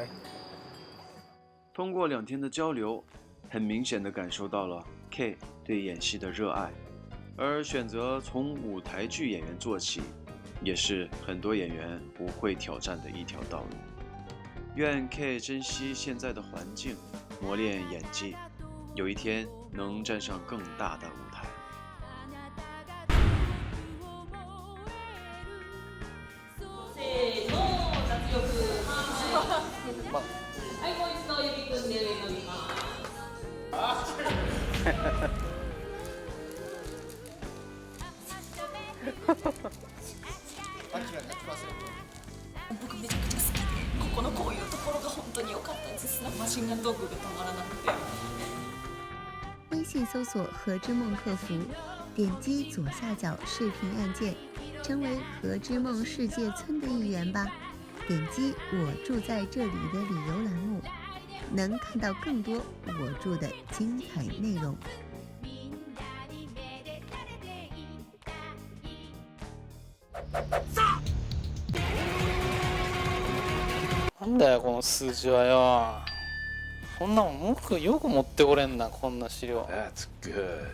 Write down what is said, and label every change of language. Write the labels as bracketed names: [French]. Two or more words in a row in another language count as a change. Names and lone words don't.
[Chinese] 通过2天的交流，很明显地感受到了 K 对演戏的热爱。而选择从舞台剧演员做起，也是很多演员不会挑战的一条道路。愿 K 珍惜现在的环境，磨练演技，有一天能站上更大的舞台。 [Japanese] はい、もう一度指組んで上に伸びます。僕めちゃくちゃ好きで、ここのこういうところが本当に良かったです。マシンガントークが止まらなくて。 [Chinese] 微信搜索“和之梦”客服，点击左下角视频按键，成为和之梦世界村的一员吧。点击“我住在这里”的理由栏目，能看到更多我住的精彩内容。 [Japanese] なんだよこの数字はよ。こんなもんよく持ってこれんな、こんな資料。 [English] That's good。